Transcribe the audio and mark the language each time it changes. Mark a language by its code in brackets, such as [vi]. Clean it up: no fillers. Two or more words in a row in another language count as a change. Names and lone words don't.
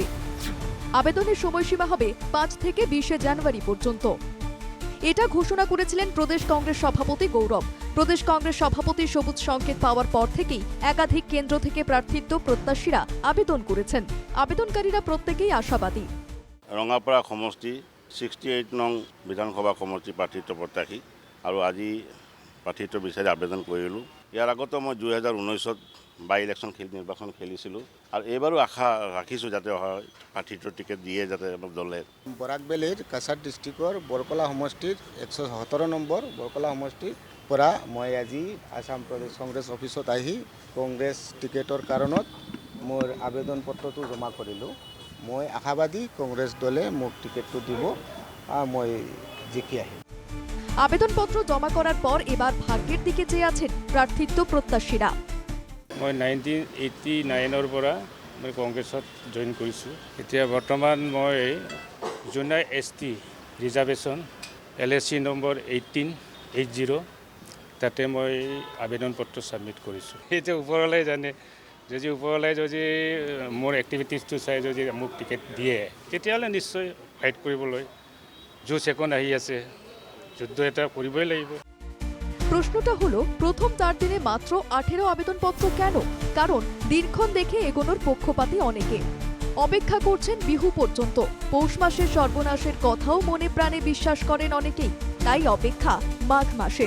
[bn] আবেদনের সময়সীমা হবে 5 থেকে 20 জানুয়ারি পর্যন্ত। এটা ঘোষণা করেছিলেন প্রদেশ কংগ্রেস সভাপতি গৌরব। প্রদেশ কংগ্রেস সভাপতি সবুজ সংকেত পাওয়ার পর থেকেই একাধিক কেন্দ্র থেকে প্রার্থিত্ব প্ৰত্যাশীরা আবেদন করেছেন। আবেদনকারীরা প্রত্যেকেই আশাবাদী। [as] ৰঙাপাৰা সমষ্টি 68 নং বিধানসভা সমষ্টি প্ৰাৰ্থিত্ব প্ৰত্যাশী আৰু আজি প্ৰাৰ্থিত্ব বিচাৰি আবেদন কৰিলোঁ। ইয়াৰ আগতো মই 2019ত [en] by election [as] নিৰ্বাচন খেলিছিলোঁ আৰু এইবাৰো আশা ৰাখিছোঁ যাতে হয় প্ৰাৰ্থিত্ব টিকেট দিয়ে যাতে আমাক দলে। বৰাক ভেলীৰ কাছাৰ ডিষ্ট্ৰিক্টৰ বৰকলা সমষ্টিৰ 117 নম্বৰ বৰকলা সমষ্টিৰ পৰা মই আজি আসাম প্ৰদেশ কংগ্ৰেছ অফিচত আহি কংগ্ৰেছ টিকেটৰ কাৰণত মোৰ আবেদন পত্ৰটো জমা কৰিলোঁ। মই আশাবাদী কংগ্ৰেছ দলে মোক টিকেটটো দিব আৰু মই জিকি আহিম। [bn] আবেদনপত্র জমা করার পর এবার ভাগ্যের দিকে চেয়ে আছেন প্রার্থিত্ব প্রত্যাশীরা। [as] মই 1989ৰ পৰা মই কংগ্ৰেছত জইন কৰিছোঁ। এতিয়া বৰ্তমান মই [en] junior ST reservation [as] LSC নম্বৰ 1880 তাতে মই আবেদন পত্ৰ ছাবমিট কৰিছোঁ। এতিয়া ওপৰলৈ জানে যদি ওপৰলৈ যদি মোৰ এক্টিভিটিজটো চাই যদি মোক টিকেট দিয়ে তেতিয়াহ'লে নিশ্চয় ফাইট কৰিবলৈ যুঁজ এখন আহি আছে, যুদ্ধ এটা কৰিবই লাগিব। [bn] প্রশ্নটা হলো প্রথম 4 দিনে মাত্র 18 আবেদনপত্র কেন? কারণ দিনক্ষণ দেখে এগোনোর পক্ষপাতী অনেকে। অপেক্ষা করছেন বিহু পর্যন্ত। পৌষ মাসের সর্বনাশের কথাও মনে প্রাণে বিশ্বাস করেন অনেকেই। তাই অপেক্ষা মাঘ মাসের।